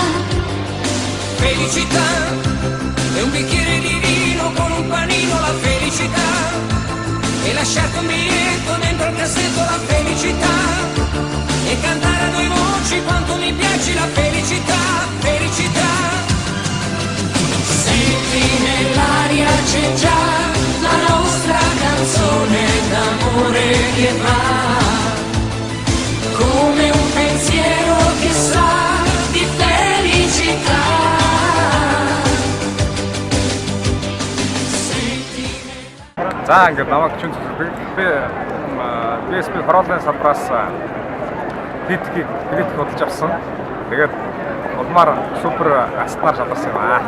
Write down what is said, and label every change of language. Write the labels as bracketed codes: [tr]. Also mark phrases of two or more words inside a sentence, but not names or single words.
[it] felicità, e un bicchiere di vino con un panino, la felicità, e lasciarti un biglietto dentro il cassetto, la felicità, e cantare a due voci quanto mi piace, la felicità, felicità. Senti nell'aria c'è già la nostra canzone d'amore che va, come un pensiero che sa di felicità. [mn] За ингээд намайг чинь би PSP хорооллын салбараас хэлэх бодож авсан. Тэгээд улмаар супер астнаар шалгарсан юм аа.